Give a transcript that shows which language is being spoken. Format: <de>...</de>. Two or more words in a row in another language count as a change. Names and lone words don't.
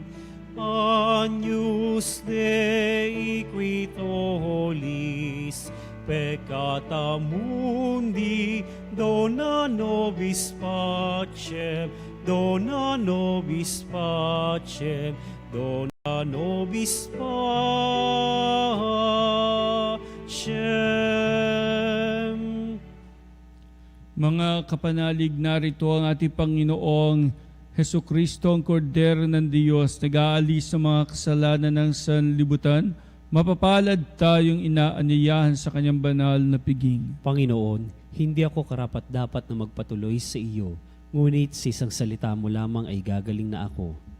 <la>Agnus Dei qui tollis peccata mundi, dona nobis pacem, dona nobis pacem, dona nobis pacem.</la> <tl>Mga kapanalig, narito ang ating Panginoong Hesu Kristo, ang Kordero ng Diyos, nag-aalis sa mga kasalanan ng sanlibutan. Mapapalad tayong inaanyayahan sa kanyang banal na piging. Panginoon, hindi ako karapat-dapat na magpatuloy sa iyo, ngunit sa isang salita mo lamang ay gagaling na ako.</tl>